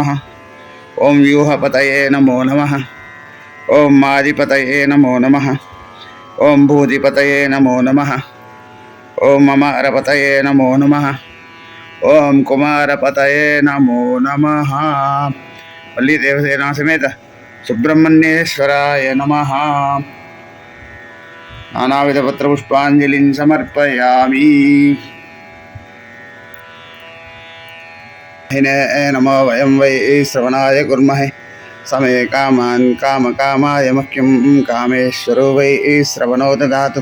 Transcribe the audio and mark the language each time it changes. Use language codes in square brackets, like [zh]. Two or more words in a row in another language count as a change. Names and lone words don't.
[sa] ॐ यूहपतये नमो नम। ॐ आदिपतये नमो नम. ஓம் ஆதிபதயே நமோ நம. ॐ भूतिपतये नमो नम। ॐ अमरपतये नमो नम. ஓம் அமரபதயே நமோ நம. ॐ कुमारपतये नमो नम. वल्ली देवसेना समेत सुब्रह्मण्येश्वराय नमः। नानाविधपत्रपुष्पाञ्जलिं समर्पयामि। नमो वयं वै श्रवणाय कुर्महे समे कामान् कामकामाय मह्यं कामेश्वरो वै श्रवणो ददातु।